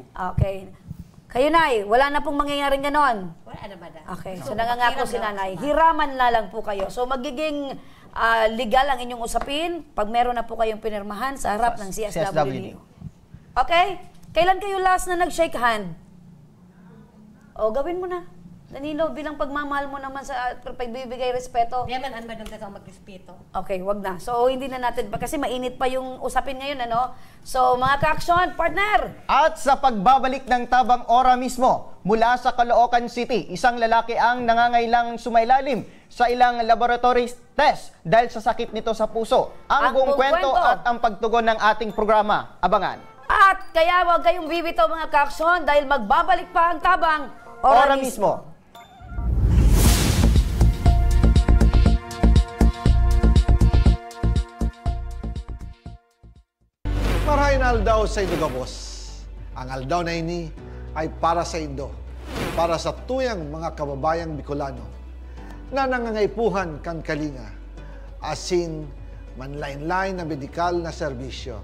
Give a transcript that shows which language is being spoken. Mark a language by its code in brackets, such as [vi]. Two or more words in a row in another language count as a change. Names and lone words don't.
[tl] Okay. Kayo, Nay, wala na pong mangyayaring ganon? Wala na, madam. Okay, so nangangako si Nanay. Hiraman na lang po kayo. So magiging legal ang inyong usapin pag meron na po kayong pinirmahan sa harap ng CSWD. Okay? Kailan kayo last na nag-shake hand? O, gawin mo na. Danilo, bilang pagmamahal mo naman sa pagbibigay respeto. Di man ang madam kasi magrespeto. Okay, wag na. So, hindi na natin, kasi mainit pa yung usapin ngayon, So, mga ka-aksyon, partner! At sa pagbabalik ng Tabang Ora mismo, mula sa Caloocan City, isang lalaki ang nangangailang sumailalim sa ilang [en] laboratory test [tl] dahil sa sakit nito sa puso. Ang buong kwento at ang pagtugon ng ating programa. Abangan. At kaya wag kayong bibitaw mga ka-aksyon dahil magbabalik pa ang Tabang Ora mismo. [bik] Marahin aldaw sa Indo Gabos. Ang aldaw na ini ay para sa Indo, para sa tuyang mga kababayang Bicolano na nangangaipuhan kan kalinga, asin manlain-lain na medikal na serbisyo.